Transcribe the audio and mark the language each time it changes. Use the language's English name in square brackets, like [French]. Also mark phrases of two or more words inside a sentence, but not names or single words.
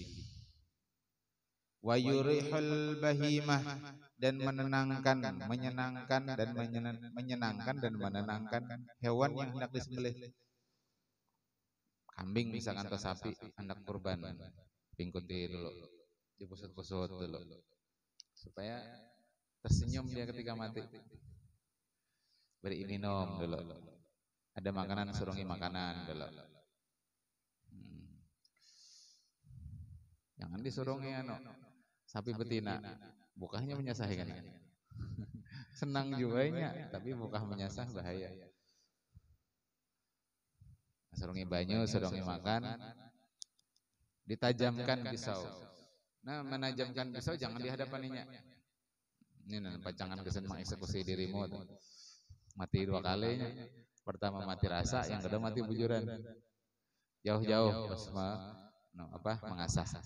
[Arabic] ويرح البهيمة, [Indonesian] dan menenangkan, menyenangkan dan menenangkan hewan yang hendak disembelih. Kambing misalkan atau sapi hendak kurban, pingkuti dulu, dipusut-pusut dulu, supaya tersenyum dia ketika mati. [Banjar] Beri minum dulu, ada makanan surungi makanan dulu. Jangan disurungi sapi betina, bukahnya menyasah kan. Senang juga nya, tapi bukah menyasah bahaya. Surungi banyu, surungi makan, [Indonesian] ditajamkan pisau. [Banjar] Nah, menajamkan pisau jangan di hadapaninya. Ini pacangan kesan mengeksekusi dirimu. [Indonesian] Mati 2 kalinya. Pertama mati rasa, yang kedua mati bujuran. Jauh-jauh mengasah.